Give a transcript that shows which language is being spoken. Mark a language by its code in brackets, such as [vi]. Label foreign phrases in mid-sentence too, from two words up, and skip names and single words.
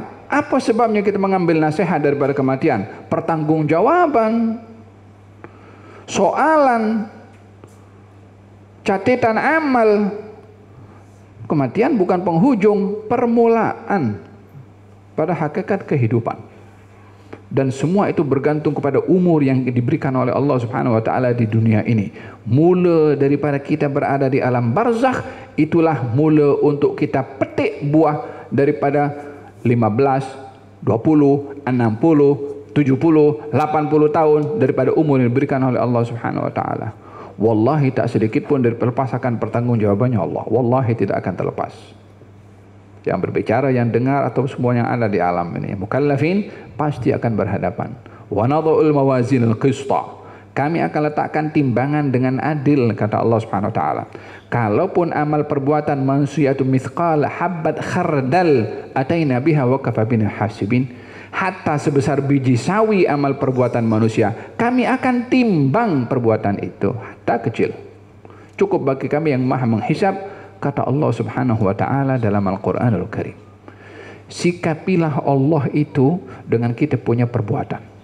[ms] Apa sebabnya kita mengambil nasihat daripada kematian? Pertanggungjawaban, soalan, catatan amal. Kematian bukan penghujung, permulaan pada hakikat kehidupan. Dan semua itu bergantung kepada umur yang diberikan oleh Allah [ar] سبحانه وتعالى [ms] di dunia ini. Mula daripada kita berada di alam barzakh, itulah mula untuk kita petik buah daripada 15, 20, 60, 70, 80 tahun daripada umur yang diberikan oleh Allah [ar] سبحانه وتعالى. [ms] Wallahi tak sedikit pun terlepas akan pertanggungjawabannya Allah. Wallahi tidak akan terlepas. Yang berbicara, yang dengar atau semua yang ada di alam ini, mukallafin pasti akan berhadapan. [ar] ونضع الموازين القسط. [ms] Kami akan letakkan timbangan dengan adil, kata Allah [ar] سبحانه وتعالى. [ms] Kalaupun amal perbuatan manusia itu [ar] مثقال حبة خردل أتينا بها وكفى بنا حاسبين. [ms] Hatta sebesar biji sawi amal perbuatan manusia, kami akan timbang perbuatan itu, hatta kecil. Cukup bagi kami yang maha menghisab, kata Allah [ar] سبحانه وتعالى [ms] dalam Al-Quranul Karim. Sikapilah Allah itu dengan kita punya perbuatan.